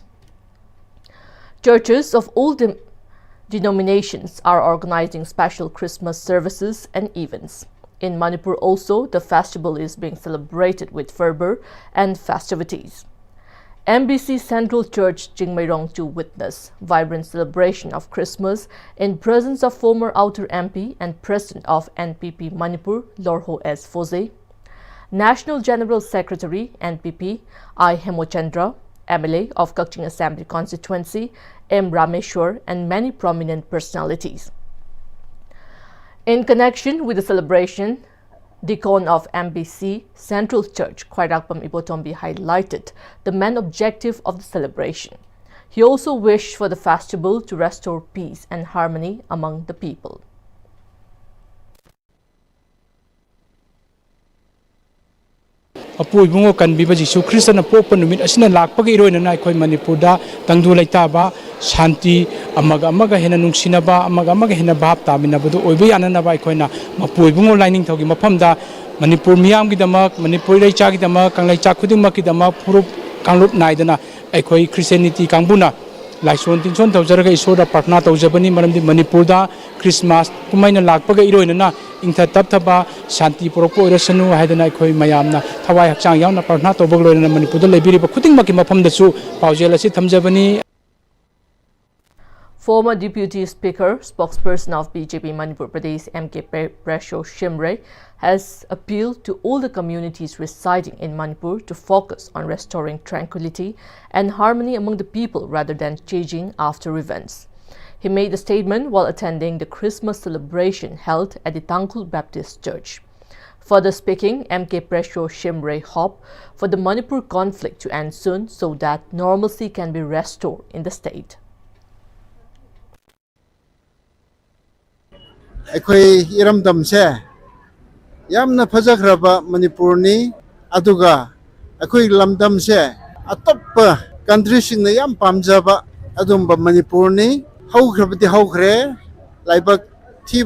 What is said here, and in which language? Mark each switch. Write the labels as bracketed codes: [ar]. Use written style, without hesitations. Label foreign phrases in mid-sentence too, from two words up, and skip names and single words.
[en] Churches of all denominations are organizing special Christmas services and events. In Manipur also, the festival is being celebrated with fervor and festivities. MBC Central Church Jingmairong to witness vibrant celebration of Christmas in presence of former Outer MP and President of NPP Manipur, Lorho S. Foze, National General Secretary NPP I. Hemochandra, MLA of Kakching Assembly Constituency M. Rameshwar, and many prominent personalities. In connection with the celebration, Deacon of MBC Central Church, Khairakpam Ibotombi, highlighted the main objective of the celebration. He also wished for the festival to restore peace and harmony among the people. [mni] Apu ibungo kan biba Jisu Krista na popa numit asina lakpag iroina na ikoi Manipurda tangdu laitaba shanti amaga hena nungsinaba amaga hena bhab taminabadu oibe yananaba ikoina mapu ibungo lining thogi mafamda Manipur miyam gidamak Manipur reicha gidamak kanglaicha khudingmak gidamak purup kanglup naidana ikoi Christianity kangbuna Laison tinson tawjaraga isoda partna tawjabani maramdi Manipurda Christmas kumaina lakpaga iroina na ingtha tapthaba shanti porokpo irasanu haidana ikoi mayamna thawai hakchang yauna partna tawbag loina Manipurda lebiriba khudingmaki mafamdasu paujel asi thamjabani. [en] Former Deputy Speaker, spokesperson of BJP Manipur Pradesh M.K. Presho Shimre has appealed to all the communities residing in Manipur to focus on restoring tranquility and harmony among the people rather than chasing after events. He made the statement while attending the Christmas celebration held at the Tangkhul Baptist Church. Further speaking, M.K. Presho Shimre hoped for the Manipur conflict to end soon so that normalcy can be restored in the state. [mni] Ekoi iramdam se yamna phajakraba Manipur ni aduga ekoi lamdam se atop country sing na yam pamjaba adumba Manipur ni haugrabati haugre laibak thiba